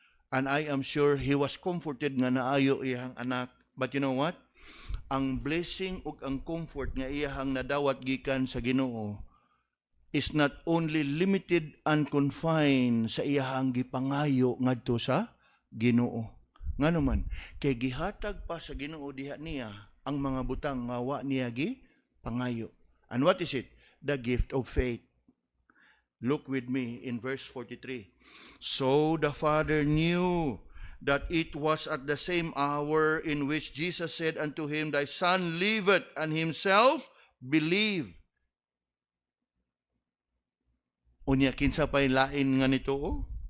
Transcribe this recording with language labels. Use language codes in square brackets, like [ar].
[en] And I am sure he was comforted [ceb] nga naayo iyang anak. [en] But you know what? [ceb] Ang blessing ug ang comfort nga iyahang nadawat gikan sa Ginoo [en] is not only limited and confined [ceb] sa iyahang gipangayo ngadto sa Ginoo. Ngano man kay gihatag pa sa Ginoo diha niya ang mga butang nga wa niya gipangayo. [en] And what is it? The gift of faith. Look with me in verse 43. So the Father knew that it was at the same hour in which Jesus said unto him, Thy son liveth, and himself believed. [ceb] Unya kinsa pay lain nga nito?